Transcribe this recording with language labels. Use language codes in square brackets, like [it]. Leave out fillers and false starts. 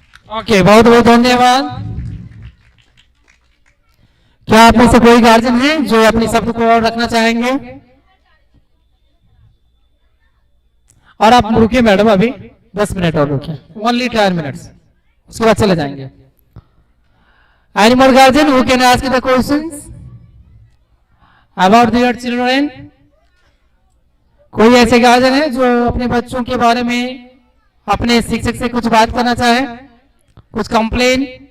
[hi] Okay, बहुत बहुत धन्यवाद। क्या आप में से कोई गार्जियन है जो अपने शब्द को और रखना चाहेंगे? और आप रुकिए मैडम, अभी 10 मिनट और रुकिए, [en] only 10 minutes, [hi] उसके बाद चले जाएंगे। [en] Any more guardian who can ask the questions about their children? [hi] कोई ऐसे गार्जियन है जो अपने बच्चों के बारे में अपने शिक्षक से कुछ बात करना चाहे, कुछ कंप्लेन?